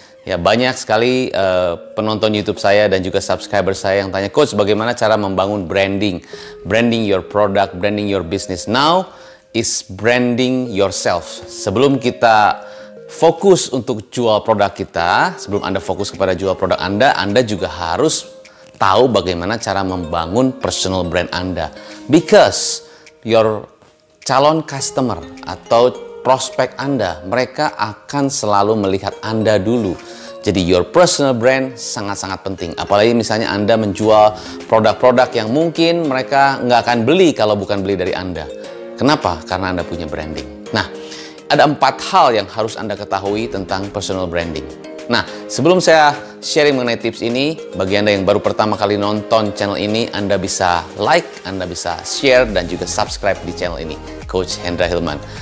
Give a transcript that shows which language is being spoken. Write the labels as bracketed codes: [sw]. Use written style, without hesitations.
[id] Ya, banyak sekali penonton YouTube saya dan juga subscriber saya yang tanya, Coach, bagaimana cara membangun branding? [en] Branding your product, branding your business. Now is branding yourself. [id] Sebelum kita fokus untuk jual produk kita, sebelum Anda fokus kepada jual produk Anda juga harus tahu bagaimana cara membangun personal brand Anda. [en] Because your [id] calon customer atau prospek Anda, mereka akan selalu melihat Anda dulu. Jadi [en] your personal brand [id] sangat-sangat penting. Apalagi misalnya Anda menjual produk-produk yang mungkin mereka nggak akan beli kalau bukan beli dari Anda. Kenapa? Karena Anda punya branding. Nah, ada 4 hal yang harus Anda ketahui tentang personal branding. Nah, sebelum saya sharing mengenai tips ini, bagi Anda yang baru pertama kali nonton channel ini, Anda bisa like, Anda bisa share, dan juga subscribe di channel ini, Coach Hendra Hilman.